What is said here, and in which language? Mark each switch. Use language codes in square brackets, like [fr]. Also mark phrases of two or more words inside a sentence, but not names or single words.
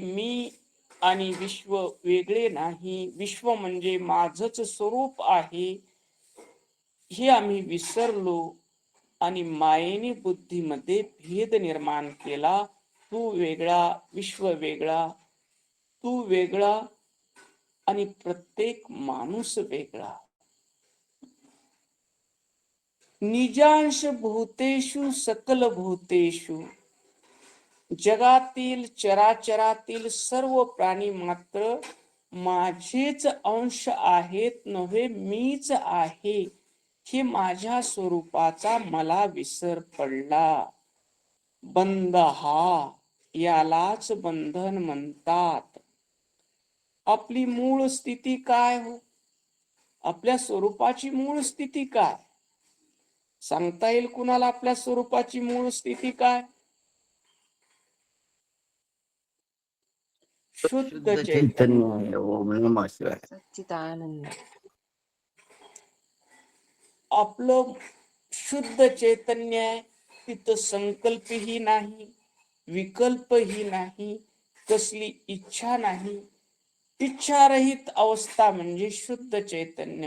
[mr] मी आणि विश्व वेगळे नाही, विश्व म्हणजे माझच स्वरूप आहे हे आम्ही विसरलो आणि मायेने बुद्धीमध्ये भेद निर्माण केला. तू वेगळा, विश्व वेगळा, तू वेगळा आणि प्रत्येक माणूस वेगळा. [sa] निजांश भूतेषु सकल भूतेषु, [mr] जगातील चराचरातील सर्व प्राणी मात्र माझेच अंश आहेत नव्हे, मीच आहे हे माझ्या स्वरूपाचा मला विसर पडला. बंध हा, यालाच बंधन म्हणतात. आपली मूळ स्थिती काय हो, आपल्या स्वरूपाची मूळ स्थिती काय सांगता येईल कुणाला? आपल्या स्वरूपाची मूळ स्थिती काय? शुद्ध चैतन्य. [sa] ओम नमः शिवाय. [mr] सच्चिदानंद. आपलं शुद्ध चैतन्य आहे. तिथं संकल्पही नाही, विकल्पही नाही, कसली इच्छा नाही. इच्छारहित अवस्था म्हणजे शुद्ध चैतन्य.